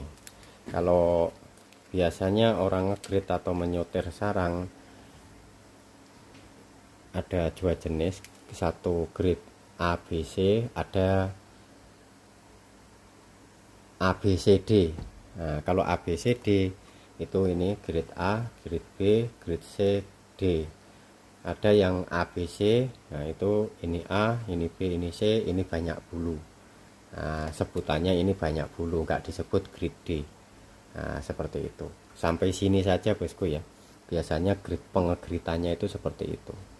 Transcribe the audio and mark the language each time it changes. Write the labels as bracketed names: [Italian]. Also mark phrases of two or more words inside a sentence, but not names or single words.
[Indonesian] Kalau biasanya orang nge-grade atau menyotir sarang ada dua jenis, satu grade ABC, ada ABCD. Nah, kalau ABCD itu ini grade A, grade B, grade C, D. Ada yang ABC, nah itu ini A, ini B, ini C, ini banyak bulu. Nah, sebutannya ini banyak bulu, nggak disebut grade D. Nah, seperti itu. Sampai sini saja bosku ya. Biasanya grade pengegritannya itu seperti itu.